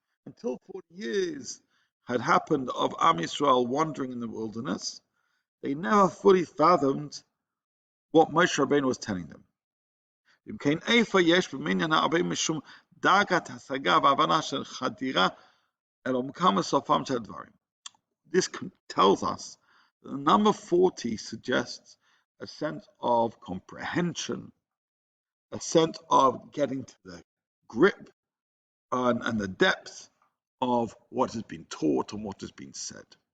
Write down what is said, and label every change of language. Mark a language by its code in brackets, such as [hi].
[en] Until 40 years had happened of Am Yisrael wandering in the wilderness, they never fully fathomed what Moshe Rabbeinu was telling them. [he] אם כן, איפה יש במניין ה-40 משום דרגת השגה והבנה של חדירה אל עומקם וסופם של הדברים. [en] This tells us that the number 40 suggests a sense of comprehension, a sense of getting to the grip and the depth of what has been taught and what has been said.